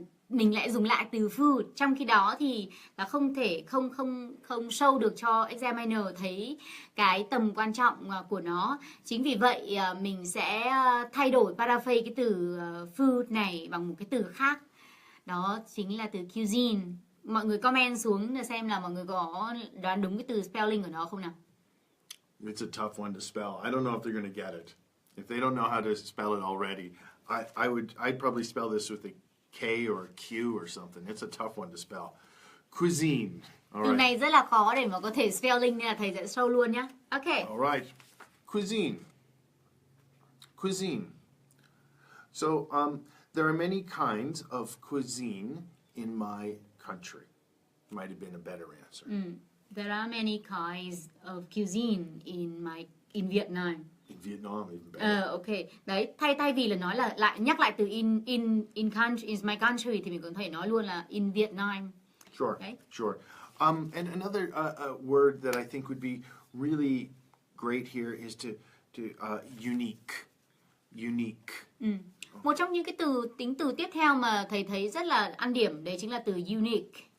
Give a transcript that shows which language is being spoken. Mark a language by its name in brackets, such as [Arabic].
[Vietnamese] mình lại dùng lại từ food, trong khi đó thì là không thể không show được cho examiner thấy cái tầm quan trọng của nó. Chính vì vậy mình sẽ thay đổi paraphrase cái từ food này bằng một cái từ khác. Đó chính là từ cuisine. Mọi người comment xuống xem là mọi người có đoán đúng cái từ spelling của nó không nào? [English] It's a tough one to spell. I don't know if they're going to get it. If they don't know how to spell it already, I'd probably spell this with a K or a Q or something. It's a tough one to spell. Cuisine. All [Vietnamese] Từ [English] right. [Vietnamese] này rất là khó để mà có thể spelling nên là thầy sẽ show luôn nhá. [English] Ok. All right. Cuisine. Cuisine. So, there are many kinds of cuisine in my country. Might have been a better answer. There are many kinds of cuisine in Vietnam. In Vietnam, even better. Ok. [Vietnamese] Đấy, thay vì là nói là nhắc lại từ [English] in country, in my country [Vietnamese] thì mình có thể nói luôn là in Vietnam. [English] Sure, Okay. sure. And another word that I think would be really great here is to unique. Unique. [Vietnamese] Một trong những cái tính từ tiếp theo mà thầy thấy rất là ăn điểm đấy chính là từ unique.